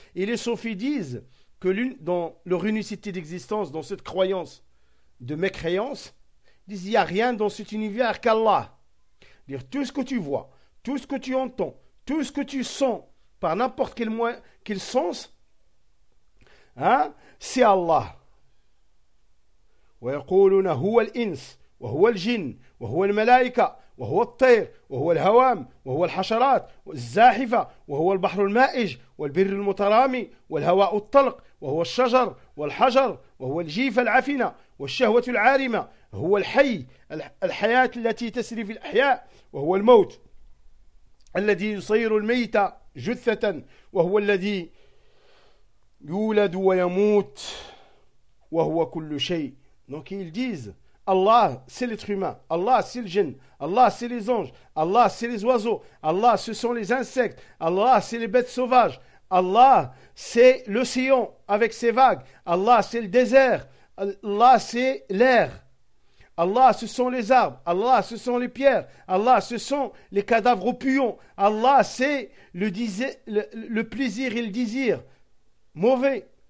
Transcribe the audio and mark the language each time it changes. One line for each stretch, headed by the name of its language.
French: Et les sophies disent que dans leur unicité d'existence, dans cette croyance de mécréance, disent qu'il n'y a rien dans cet univers qu'Allah. Dire tout ce que tu vois, tout ce que tu entends, tout ce que tu sens, par n'importe quel sens, c'est Allah.
Arabic: ويقولون هو الإنس وهو الجن وهو الملائكة وهو الطير وهو الهوام وهو الحشرات والزاحفة وهو البحر المائج والبر المترامي والهواء الطلق وهو الشجر والحجر وهو الجيف العفنة والشهوة العارمة هو الحي الحياة التي تسري في الأحياء وهو الموت الذي يصير الميت جثة وهو الذي يولد ويموت وهو كل شيء.
French: Donc ils disent Allah c'est l'être humain, Allah c'est le djinn, Allah c'est les anges, Allah c'est les oiseaux, Allah ce sont les insectes, Allah c'est les bêtes sauvages, Allah c'est l'océan avec ses vagues, Allah c'est le désert, Allah c'est l'air, Allah ce sont les arbres, Allah ce sont les pierres, Allah ce sont les cadavres au puyon, Allah c'est le plaisir et le désir mauvais.